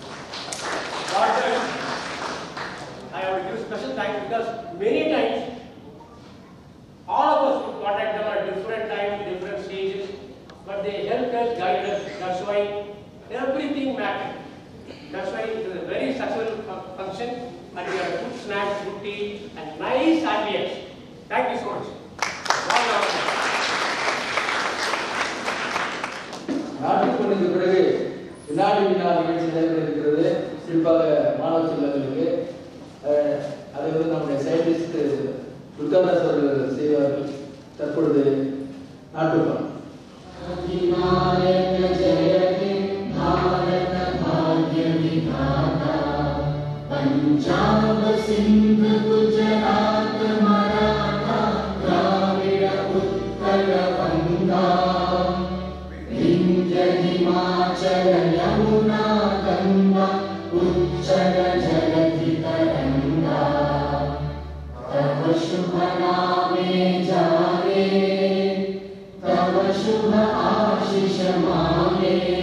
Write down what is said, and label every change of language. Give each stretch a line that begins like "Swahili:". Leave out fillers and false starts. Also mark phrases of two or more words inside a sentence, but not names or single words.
English: I have to give special thanks because many times all of us would contact them at different times, different stages, but they helped us, guided us. That's why everything mattered. That's why it is a very successful function, and we have good snacks, good tea, and nice ambience. Thank you so much.
Tamil: நாட்டுப்பணிக்கு பிறகு வினாடி வினா நிகழ்ச்சி நடைபெற இருக்கிறது. குறிப்பாக மாணவ செல்வங்களுக்கு அதை நம்முடைய சயின்டிஸ்ட் துர்காதாஸ் அவர்கள் செய்வார்கள். தற்பொழுது நாட்டுப்பணம்.
Bangla: পঞ্জাব সিন্ধু গুজরাট মরাঠা দ্রাবিড় উত্তর বঙ্গ হিমাচল যমুনা গঙ্গা উচ্ছল জলধি তরঙ্গ তব শুভ নামে জাগে তব শুভ আশিস মাগে